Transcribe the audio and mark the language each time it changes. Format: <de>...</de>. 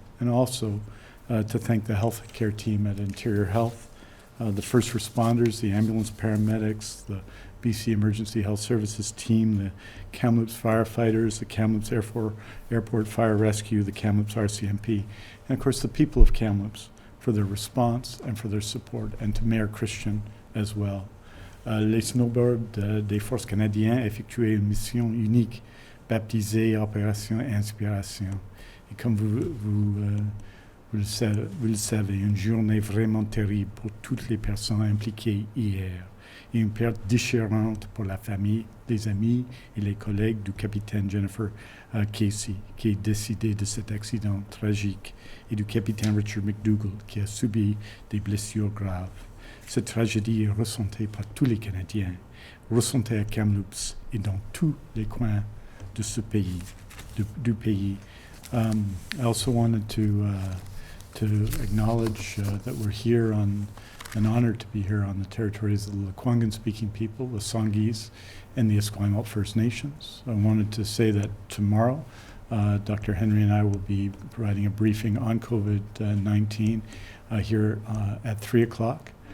<en>And also to thank the healthcare team at Interior Health, the first responders, the ambulance paramedics, the BC Emergency Health Services team, the Kamloops firefighters, the Kamloops Airport Fire Rescue, the Kamloops RCMP, and of course the people of Kamloops for their response and for their support, and to Mayor Christian as well.</en> <fr>Les snowbirds des Forces canadiennes effectuaient une mission unique, baptisée Opération Inspiration. Et comme vous le savez, une journée vraiment terrible pour toutes les personnes impliquées hier, et une perte déchirante pour la famille, les amis et les collègues du capitaine Jennifer Casey, qui est décédée de cet accident tragique, et du capitaine Richard McDougall, qui a subi des blessures graves. Cette tragédie est ressentie par tous les Canadiens, ressentie à Kamloops et dans tous les coins de ce pays, du pays.</fr> <en>I also wanted to acknowledge that we're here an honor to be here on the territories of the Lekwungen-speaking people, the Songhees, and the Esquimalt First Nations. I wanted to say that tomorrow, Dr. Henry and I will be providing a briefing on COVID-19 here at 3 o'clock.</en>